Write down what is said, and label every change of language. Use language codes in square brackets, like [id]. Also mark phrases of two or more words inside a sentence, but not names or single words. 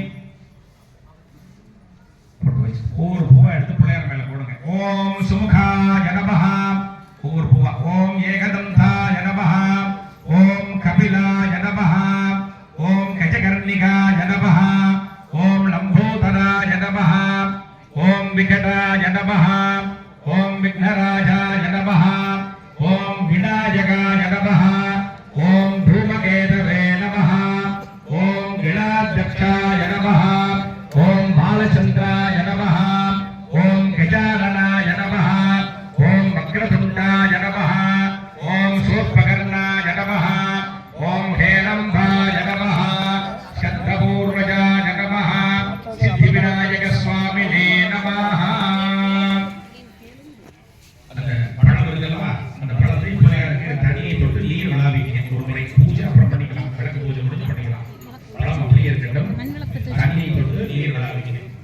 [ta] ஒவ்வொரு பூவா எடுத்து பிள்ளையார் மேல போடுங்க. [sa] ॐ सुमुखाय नमः. [ta] ஒவ்வொரு பூவா. [sa] ॐ एकदन्ताय नमः। ॐ कपिलाय नमः. ॐ गजकर्णिकाय नमः। ॐ लम्बोदराय नमः. विकटाय नमः ओम विघ्नराजाय नमः ओम विनायकाय नमः ओम धूमकेतवे नमः ओम गणाध्यक्षाय नमः ओम बालचंद्राय नमः ओम गजाननाय नमः ओम वक्रतुंडाय नमः ओम शूर्पकर्णाय नमः ओम हेरंबाय नमः शतपूर्वजाय नमः सिद्धिविनायक स्वामिने नमः [ta] அந்த பழம் இருக்குல்லவா அந்த பழத்தை பிள்ளையாருக்கு தண்ணியை தொட்டு நீர் விழாவிங்க ஒரு முறை பூஜை அப்புறம் பண்ணிக்கலாம் விளக்கு பூஜை முடிஞ்சு பண்ணிக்கலாம் பழம் அப்படியே இருக்கட்டும் தண்ணியை தொட்டு நீர் விழாவிங்க